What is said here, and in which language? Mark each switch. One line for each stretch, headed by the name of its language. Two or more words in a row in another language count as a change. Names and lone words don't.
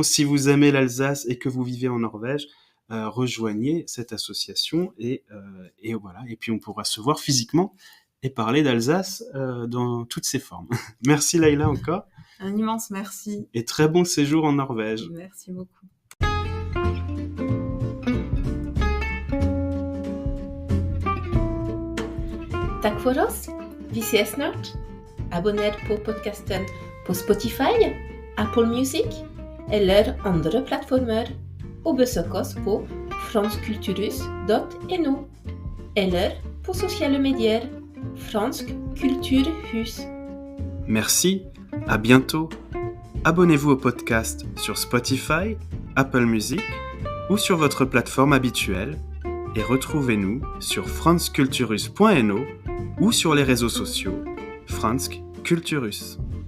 French: Si vous aimez l'Alsace et que vous vivez en Norvège, rejoignez cette association, et voilà. Et puis on pourra se voir physiquement et parler d'Alsace dans toutes ses formes. Merci Leïla encore. Un immense merci. Et très bon séjour en Norvège. Merci beaucoup.
Swedish: Tack för oss. Vi ses snart. Abonner på podcasten på Spotify, Apple Music eller andra plattformar, och besök oss på franskkulturhus.no eller på sociala medier Fransk Kulturhus.
French: Merci, à bientôt. Abonnez-vous au podcast sur Spotify, Apple Music ou sur votre plateforme habituelle, et retrouvez-nous sur franskkulturhus.no ou sur les réseaux sociaux Fransk Kulturhus.